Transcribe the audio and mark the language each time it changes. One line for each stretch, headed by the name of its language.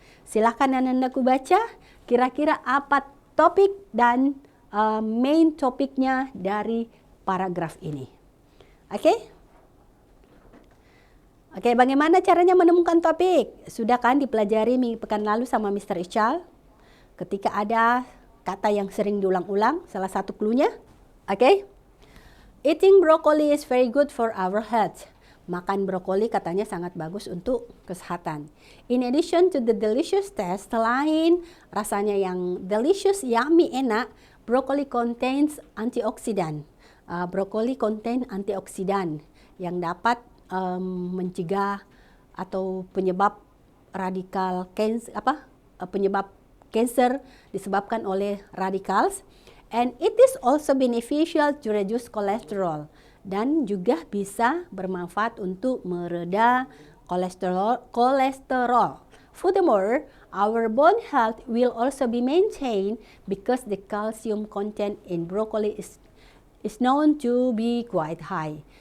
Indonesian: Silahkan anak-anakku baca kira-kira apa topik dan main topiknya dari paragraf ini. Oke? Oke, bagaimana caranya menemukan topik? Sudah kan dipelajari pekan lalu sama Mr. Ichal? Ketika ada kata yang sering diulang-ulang, salah satu cluenya. Oke?
English: Eating broccoli is very good for our health.
Indonesian: Makan brokoli katanya sangat bagus untuk kesehatan.
English: In addition to the delicious taste,
Indonesian: selain rasanya yang
English: delicious, yummy,
Indonesian: enak,
English: broccoli contains antioksidan.
Indonesian: Brokoli contain antioksidan yang dapat mencegah atau penyebab radikal penyebab kanker disebabkan oleh radicals.
English: And it is also beneficial to reduce cholesterol.
Indonesian: Dan juga bisa bermanfaat untuk mereda kolesterol.
English: Furthermore, our bone health will also be maintained because the calcium content in broccoli is known to be quite high.